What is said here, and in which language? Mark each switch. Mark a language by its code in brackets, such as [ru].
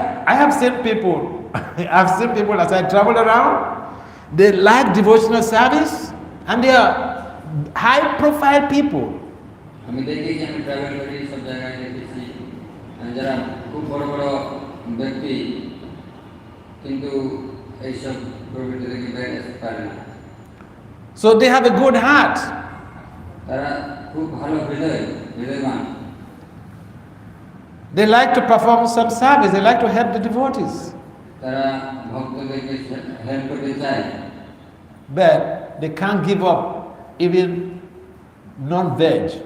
[en] I have seen people, I've seen people as I travel around, they like devotional service and they are high profile people. [bn] আমি দেখেছি, আমি travel করি, সব জায়গায় দেখেছি যারা খুব বড় বড় ব্যক্তি কিন্তু এইসব প্রবৃত্তি থেকে বের আসতে পারে না। [en] So they have a good heart. [bn] তারা খুব ভালো হৃদয়বান। [en] They like to perform some service, they like to help the devotees. [bn] তারা ভক্তদেরকে হেল্প করতে চায়, [en] But they can't give up even non-veg.